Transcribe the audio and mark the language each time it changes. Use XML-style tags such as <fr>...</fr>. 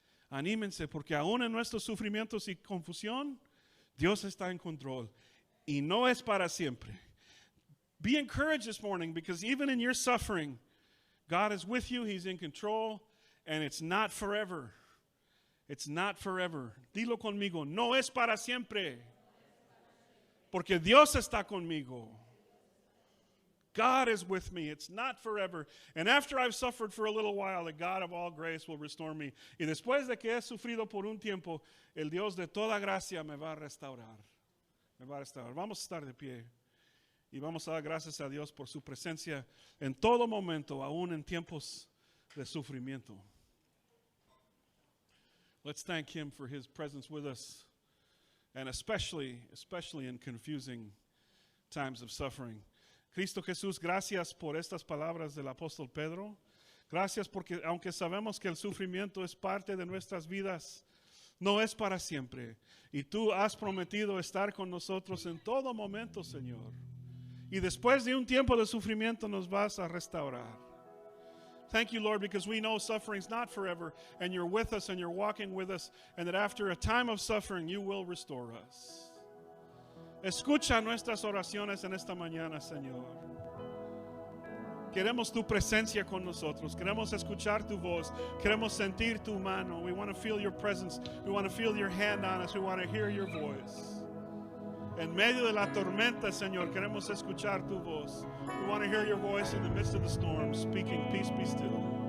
<es>Anímense, porque aún en nuestros sufrimientos y confusión, Dios está en control. Y no es para siempre.</es> <en>Be encouraged this morning, because even in your suffering, God is with you, he's in control, and it's not forever. It's not forever.</en> <es>Dilo conmigo, no es para siempre. Porque Dios está conmigo.</es> <en>God is with me. It's not forever. And after I've suffered for a little while, the God of all grace will restore me.</en> <es>Y después de que he sufrido por un tiempo, el Dios de toda gracia me va a restaurar. Me va a restaurar. Vamos a estar de pie. Y vamos a dar gracias a Dios por su presencia en todo momento, aún en tiempos de sufrimiento.</es> <en>Let's thank him for his presence with us, and especially in confusing times of suffering.</en> <es>Cristo Jesús, gracias por estas palabras del apóstol Pedro. Gracias porque aunque sabemos que el sufrimiento es parte de nuestras vidas, no es para siempre. Y tú has prometido estar con nosotros en todo momento, Señor. Y después de un tiempo de sufrimiento nos vas a restaurar.</es> <en>Thank you, Lord, because we know suffering's not forever, and you're with us and you're walking with us, and that after a time of suffering, you will restore us.</en> <es>Escucha nuestras oraciones en esta mañana, Señor. Queremos tu presencia con nosotros. Queremos escuchar tu voz. Queremos sentir tu mano.</es> <en>We want to feel your presence. We want to feel your hand on us. We want to hear your voice.</en> <es>En medio de la tormenta, Señor, queremos escuchar tu voz.</es> <en>We want to hear your voice in the midst of the storm, speaking, peace be still.</en>